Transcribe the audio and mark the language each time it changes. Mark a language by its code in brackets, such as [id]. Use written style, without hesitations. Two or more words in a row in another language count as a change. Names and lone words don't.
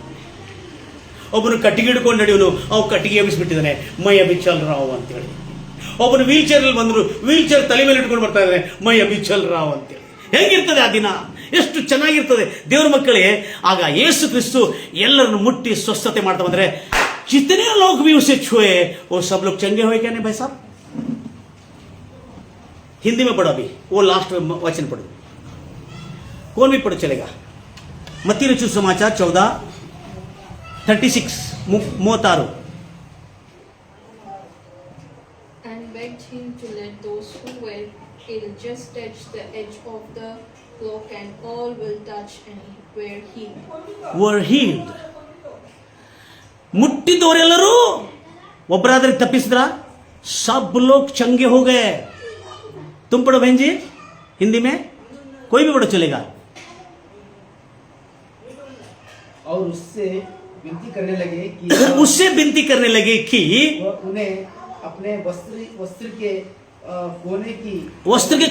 [kn] ಒಬ್ಬನು ಕಟ್ಟಿಗೆ ಹಿಡ್ಕೊಂಡು ನಡೆಯೋನು, ಅವ್ ಕಟ್ಟಿಗೆ ಎಬ್ಬಿಸ್ಬಿಟ್ಟಿದ್ದಾನೆ, [hi] मैं अभी चल राव [kn] ಅಂತ ಹೇಳಿ. ಒಬ್ಬನು ವೀಲ್ ಚೇರ್ ಅಲ್ಲಿ ಬಂದ್ರು, ವೀಲ್ ಚೇರ್ ತಲೆ ಮೇಲೆ ಇಟ್ಕೊಂಡು ಬರ್ತಾ ಇದ್ದಾನೆ, [hi] मैं अभी चल राव [kn] ಅಂತೇಳಿ. ಹೇಗಿರ್ತದೆ ಆ ದಿನ? ಎಷ್ಟು ಚೆನ್ನಾಗಿರ್ತದೆ ದೇವ್ರ ಮಕ್ಕಳೇ. ಆಗ ಯೇಸು ಕ್ರಿಸ್ತು ಎಲ್ಲರನ್ನು ಮುಟ್ಟಿ ಸ್ವಸ್ಥತೆ ಮಾಡ್ತಾ ಬಂದ್ರೆ, [hi] जितने लोग भी उसे छुए वो सब लोग चंगे हुए क्या नहीं भाई साहब? हिंदी में पढ़ो अभी, वो लास्ट वचन पढ़ो, कौन भी पढ़ो चलेगा. मत्ती रचित समाचार 14:36 36. [en] And begged him to let those who were ill just touch the edge of the cloak, and all will touch and were healed. [kn] ಮುಟ್ಟಿದವರೆಲ್ಲರೂ ಒಬ್ಬರಾದ್ರೆ ತಪ್ಪಿಸಿದ್ರ? [hi] सब लोग चंगे हो गए. तुम पढ़ो बहन जी हिंदी में, कोई भी पढ़ो चलेगा. और उससे विनती करने लगे कि उन्हें अपने वस्त्र के